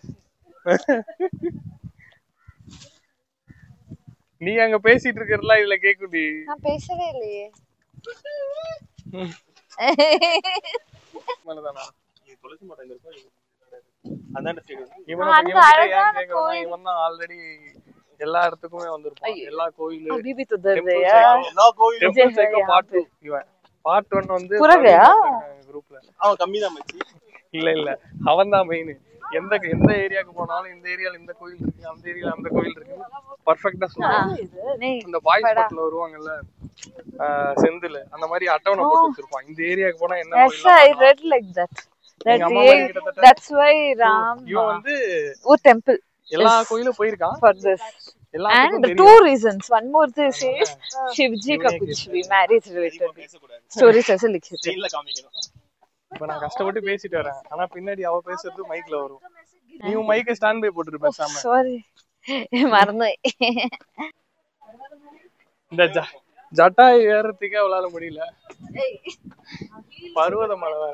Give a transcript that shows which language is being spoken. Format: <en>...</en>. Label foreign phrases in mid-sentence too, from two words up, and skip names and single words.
<ta>நீ அங்க பேசிட்டு இருக்கறல இதுல கேக்குடி. நான் பேசவே இல்லையே. மலதானா துளசி மாடம் எங்க இருக்கோ அந்தாண்ட சைடு இவன் தான் ஆல்ரெடி எல்லா இடத்துக்குமே வந்திருப்பான். எல்லா கோயிலு</ta> <hi>अभी भी तो दर्द है</hi> <ta>எல்லா கோயிலும் பார்ட் 2 இவன் பார்ட் 1 வந்து குரூப்ல அவன் கம்மிதான் மச்சி. இல்ல அவன் தான் மெயின். எந்த ஏரியாக்கு போனாலும் இந்த ஏரியால இந்த கோயில் இருக்கு, அந்த ஏரியால அந்த கோயில் இருக்கு, பர்ஃபெக்ட்டா சொல்லுவான். இந்த பாய்ஸ் பட்ல வருவாங்கல்ல செந்தில், அந்த மாதிரி அட்டவணை போட்டு வச்சிருப்பான். இந்த ஏரியாக்கு போனா என்ன கோயில்.</ta> <en>I read like that. That's why Ram</en> <ta>இவன் வந்து ஒரு temple எல்லா கோயிலும் போயிருக்கான்</ta> <en>for this. And two reasons. One more is</en> <hi>शिवजी का कुछ भी</hi> <en>marriage related stories</en> <hi>ऐसे लिखे थे.</hi> <ta>ஜெயில காமிக்கணும். இப்ப நான் கஷ்டப்பட்டு பேசிட்டு வரேன், ஆனா பின்னாடி அவ பேசுறது மைக்ல வரும். நீ மைக்க</ta> <en>stand by</en> <ta>போட்டுட்டு பேசாம. Sorry. மறந்து. இந்த ஜட்டாய் ஏறதுக்கே அவளால முடியல. பர்வத மலை வேற.</ta>